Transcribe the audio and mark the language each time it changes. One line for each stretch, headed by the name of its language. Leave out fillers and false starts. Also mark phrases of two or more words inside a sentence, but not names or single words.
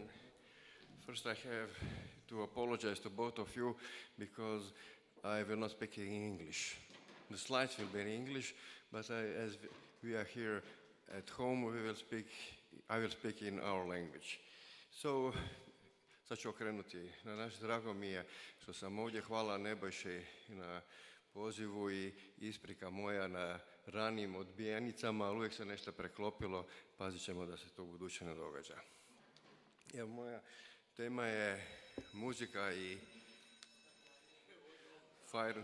English: First, I have to apologize to both of you because I will not speak in English. The slides will be in English, but as we are here at home, I will speak in our language. So,
Croatian: sad ću okrenuti na naš, drago mi je što sam ovdje, hvala Nebojši na pozivu i isprika moja na ranijim odbijenicama, ali uvijek se nešto preklopilo, pazit ćemo da se to u buduće ne događa. Evo, moja tema je muzika i fire.